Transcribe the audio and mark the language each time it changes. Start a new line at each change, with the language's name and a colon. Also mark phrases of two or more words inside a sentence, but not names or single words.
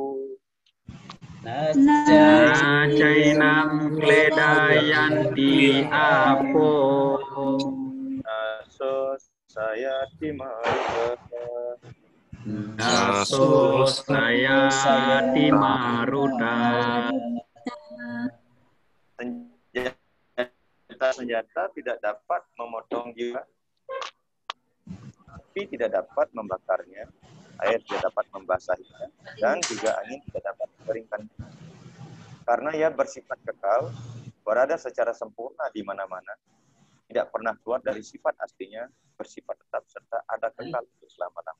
Sanskrit: नचैनम् क्लेदयन्ति आपो नसो सयति मरुत नसो सयति मरुत
Indonesian: Senjata tidak dapat memotong jiwa, api tidak dapat membakarnya, air tidak dapat membasahinya, dan juga angin tidak dapat mengeringkannya. Karena ia bersifat kekal, berada secara sempurna di mana-mana, tidak pernah keluar dari sifat aslinya, bersifat tetap serta ada kekal untuk selama-lamanya.